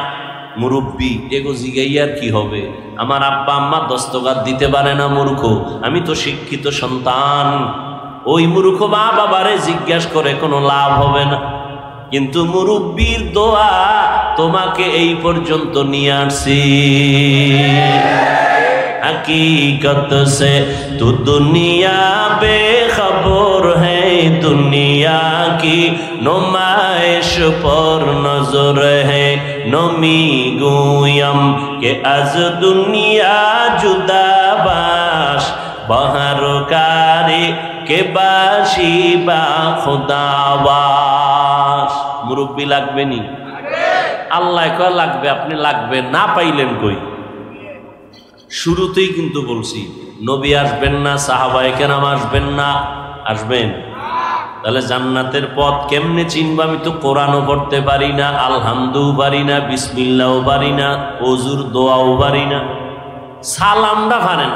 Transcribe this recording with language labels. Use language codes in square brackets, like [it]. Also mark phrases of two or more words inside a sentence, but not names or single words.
[bn] মুরব্বী এগো জিগাইয়ার কি হবে? আমার আব্বা আম্মা দস্তগাত দিতে পারে না, মূর্খ। আমি তো শিক্ষিত সন্তান। ওই মূর্খ মা বাবারে জিজ্ঞাসা করে কোনো লাভ হবে না। কিন্তু মুরব্বীর দোয়া তোমাকে এই পর্যন্ত নিয়ে আসছি। [ur] حقیقت سے تو دنیا بے خبر ہے، دنیا کی نمائش پر نظر ہے. [fa] نمی‌گویم که از دنیا جدا باش، به هر کاری که باشی با خدا باش. [bn] মুরব্বী লাগবে নি? আল্লাহ কয় লাগবে, আপনি লাগবে না পাইলেন কই? শুরুতেই কিন্তু বলছি নবী আসবেন না, সাহাবায়ে কেরাম আসবেন না। আসবেন? তাহলে জান্নাতের পথ কেমনে চিনব? আমি তো কোরআনও পড়তে পারি না, আলহামদুও পারি না, বিসমিল্লাহও পারি না, ওযুর দোয়াও পারি না, সালামটা পারে না।